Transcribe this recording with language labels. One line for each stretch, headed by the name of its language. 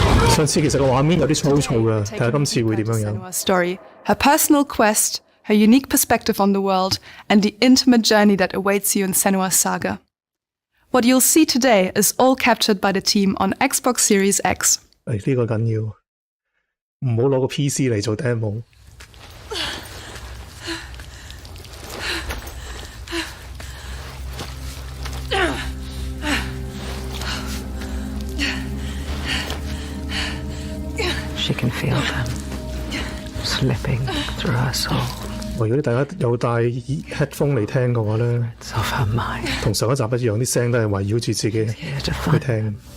Cantonese: 上次其實個畫面有啲粗糙嘅，睇下今次會點樣樣。
English: Senua's story, her personal quest, her unique perspective on the world, and the intimate journey that awaits you in Senua's Saga. What you'll see today is all captured by the team on Xbox Series X.
Cantonese: 呢個緊要，唔好攞個 PC 嚟做 demo。「
English: can feel them slipping through her soul.
Cantonese: 如果大家有帶 headphone 嚟聽嘅話咧，同上一集一樣，啲聲都係圍繞住自己去聽。